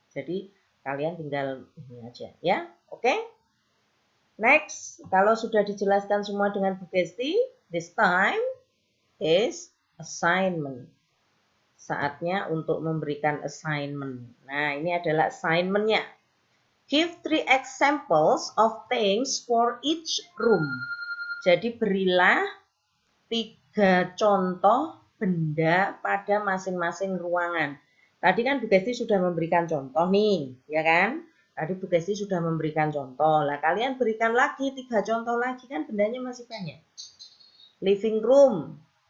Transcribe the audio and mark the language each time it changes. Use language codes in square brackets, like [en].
[id] Jadi kalian tinggal ini aja ya. Oke? Next, kalau sudah dijelaskan semua dengan Bu Gesti, [en] this time is assignment. [id] Saatnya untuk memberikan assignment. Nah, ini adalah assignment-nya. [en] Give 3 examples of things for each room. [id] Jadi berilah 3 contoh benda pada masing-masing ruangan. Tadi kan Bu Gesti sudah memberikan contoh nih, ya kan? Tadi Bu Gesti sudah memberikan contoh. Lah kalian berikan lagi 3 contoh lagi, kan bendanya masih banyak. Living room.